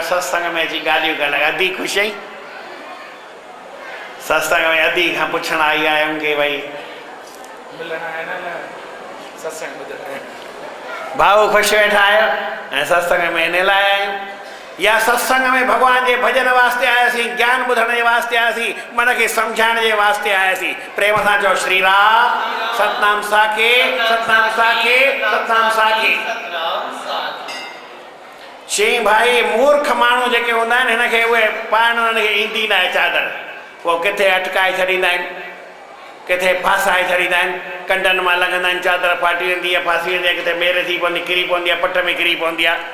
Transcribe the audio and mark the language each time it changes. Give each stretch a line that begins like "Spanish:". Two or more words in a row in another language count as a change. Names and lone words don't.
Sindhi: सत्संग में अची ॻाल्हियूं करणु अधी ख़ुशि आई। सत्संग में अधी खां पुछण आई आयमि कि भई भाऊ ख़ुशि वेठा आहियो ऐं सत्संग में इन लाइ आहियूं, या सत्संग में भॻवान जे भॼन वास्ते आयासीं, ज्ञान ॿुधण जे वास्ते आयासीं, मन खे सम्झाइण जे वास्ते आयासीं। प्रेम सां चओ श्री राम, सतनाम साखे, सतनाम साखे, सतनाम साखे। चई भाई मूर्ख माण्हू जेके हूंदा आहिनि हिनखे उहे पाइण हुनखे ईंदी न आहे चादर, पोइ किथे अटकाए छॾींदा आहिनि, किथे फासाए छॾींदा आहिनि, कंडनि मां लॻंदा आहिनि, चादर फाटी वेंदी आहे, फासी वेंदी आहे, किथे मेर थी पवंदी, किरी पवंदी आहे, पट में किरी पवंदी आहे।